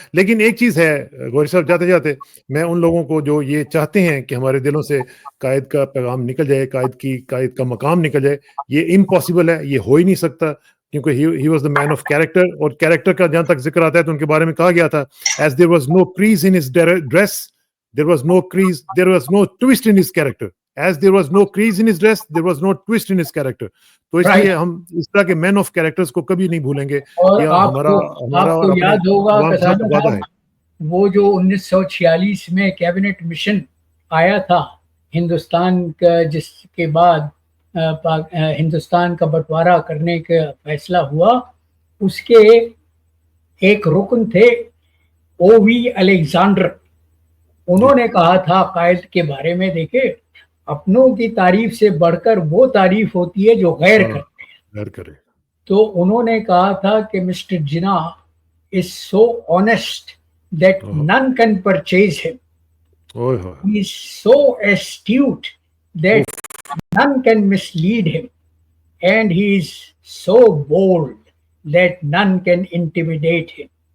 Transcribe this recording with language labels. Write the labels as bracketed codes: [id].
[ur] لیکن ایک چیز ہے غوری صاحب، جاتے جاتے میں ان لوگوں کو جو یہ چاہتے ہیں کہ ہمارے دلوں سے قائد کا پیغام نکل جائے، قائد کا مقام نکل جائے، یہ امپاسبل ہے، یہ ہو ہی نہیں سکتا، کیونکہ [en] He was the man of character. [ur] اور کیریکٹر کا جہاں تک ذکر آتا ہے تو ان کے بارے میں کہا گیا تھا [en] As there was no crease in his dress there was no twist in his character. As there was no crease in his dress, there was no twist in his character. [ur] تو اس لیے ہم اس طرح کے مین آف کیریکٹرز کو کبھی نہیں بھولیں گے. اور آپ کو یاد ہوگا وہ جو 1946 میں کیبنٹ مشن آیا تھا ہندوستان کا، جس کے بعد ہندوستان کا بٹوارا کرنے کا فیصلہ ہوا، اس کے ایک رکن تھے او وی الیگزینڈر. انہوں نے کہا تھا قائد کے بارے میں، دیکھے اپنوں کی تعریف سے بڑھ کر وہ تعریف ہوتی ہے جو غیر کرتے ہیں. تو انہوں نے کہا تھا کہ mister Jinnah [en] is so honest that none can purchase him. He is so astute that none can mislead him. And he is so bold that none can intimidate him.